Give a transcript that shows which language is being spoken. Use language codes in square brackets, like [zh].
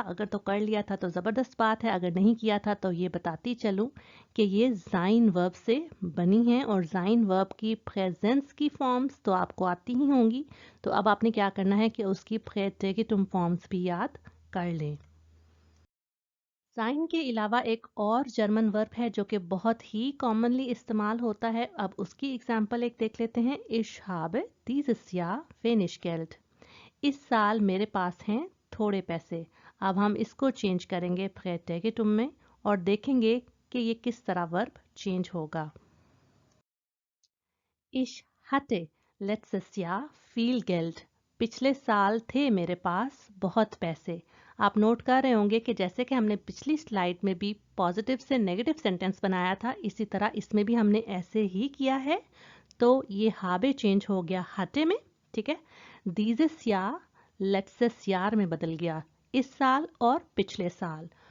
[hi] अगर तो कर लिया था तो ज़बरदस्त बात है, अगर नहीं किया था तो ये बताती चलूं कि ये ज़ाइन वर्ब से बनी है और ज़ाइन वर्ब की प्रेजेंस की फॉर्म्स तो आपको आती ही होंगी। तो अब आपने क्या करना है कि उसकी प्रेटेगिटुम फॉर्म्स भी याद कर लें। साइन के अलावा एक और जर्मन वर्ब है जो कि बहुत ही कॉमनली इस्तेमाल होता है। अब उसकी एग्जांपल एक देख लेते हैं। [de] Ich habe dieses Jahr wenig Geld। [hi] इस साल मेरे पास हैं थोड़े पैसे। अब हम इसको चेंज करेंगे प्रेटेगिटुम में और देखेंगे कि ये किस तरह वर्ब चेंज होगा। [de] Ich hatte letztes Jahr viel Geld। [hi] पिछले साल थे मेरे पास बहुत पैसे। आप नोट कर रहे होंगे कि जैसे कि हमने पिछली स्लाइड में भी पॉजिटिव से नेगेटिव सेंटेंस बनाया था, इसी तरह इसमें भी हमने ऐसे ही किया है। तो ये हाबे चेंज हो गया हटे में, ठीक है। दीजिस या लेट्सेस यार में बदल गया, इस साल और पिछले साल।